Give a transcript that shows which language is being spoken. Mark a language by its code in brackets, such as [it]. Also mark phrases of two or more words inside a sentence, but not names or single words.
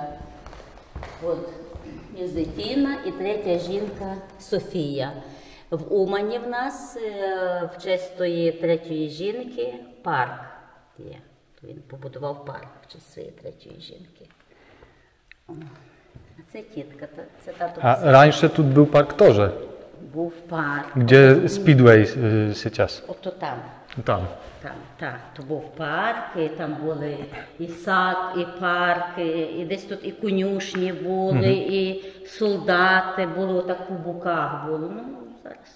[uk] От Єзефіна і третя жінка Софія. В Умані в нас в честь тої третьої жінки парк є. Він побудував парк в честь своєї третьої жінки. А це тітка, це тато. [pl] A [ru] раньше тут [pl] był park Torze, [uk] Був парк. [pl] gdzie Speedway сейчас. [uk] Ото там. [pl] Tam. [uk] Там, так, то був парк, і там були і сад, і парк, і десь тут і конюшні були, і солдати були, отак по боках було. Ну, зараз.